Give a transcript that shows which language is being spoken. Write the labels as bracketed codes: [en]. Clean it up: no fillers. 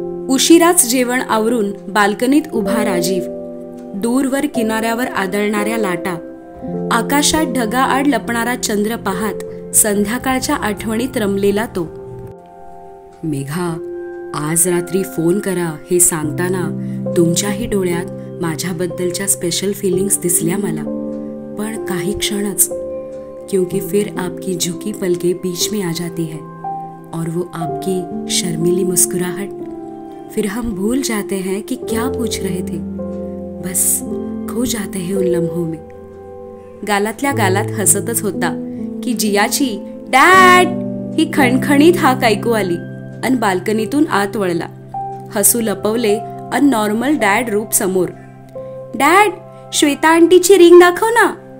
[mr] उशिराच जेवण आवरून बाल्कनीत उभा राजीव. दूरवर किनाऱ्यावर आदळणाऱ्या लाटा, आकाशात ढगाआड लपणारा चंद्र पाहत संध्याकाळच्या आठवणीत रमलेला तो. मेघा, आज रात्री फोन करा हे सांगताना तुमच्याही डोळ्यात माझ्याबद्दलच्या स्पेशल फिलिंग्स दिसल्या मला. पण काही क्षणच, [hi] क्योंकि फिर आपकी झुकी पलके बीच में आ जाती है और वो आपकी शर्मीली मुस्कुराहट, फिर हम भूल जाते हैं कि क्या पूछ रहे थे, बस खो जाते हैं उन लम्हों में. [mr] गालातल्या गालात हसतच होता की जियाची डॅड ही खणखणीत हाक ऐकू आली आणि बाल्कनीतून आत वळला. हसू लपवले आणि नॉर्मल डॅड रूप समोर. डॅड, श्वेता आंटीची रिंग दाखव ना.